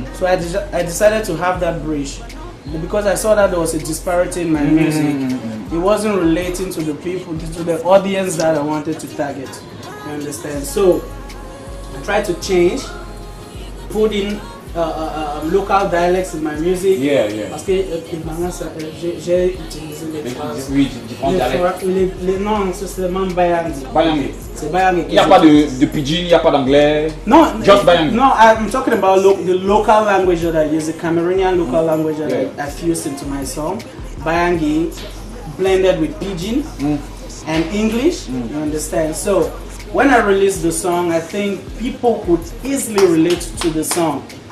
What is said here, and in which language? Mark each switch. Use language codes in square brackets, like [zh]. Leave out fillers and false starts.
[en] So I decided to have that bridge. Because I saw that there was a disparity in my music. It wasn't relating to the people, to the audience that I wanted to target. You understand? So I tried to change, put in local dialects in my music. Yeah. [fr] Parce que Ibanga, j'ai utilisé les phrases. Oui, différents dialectes. Non, c'est seulement Bayangi. Bayangi. C'est Bayangi. Il n'y a pas de pidgin, il n'y a pas d'anglais. [en] No, just Bayangi. No, I'm talking about the local language that I use, the Cameroonian local language that I fused into my song. Bayangi blended with pidgin and English. You understand? So when I released the song, I think people could easily relate to the song.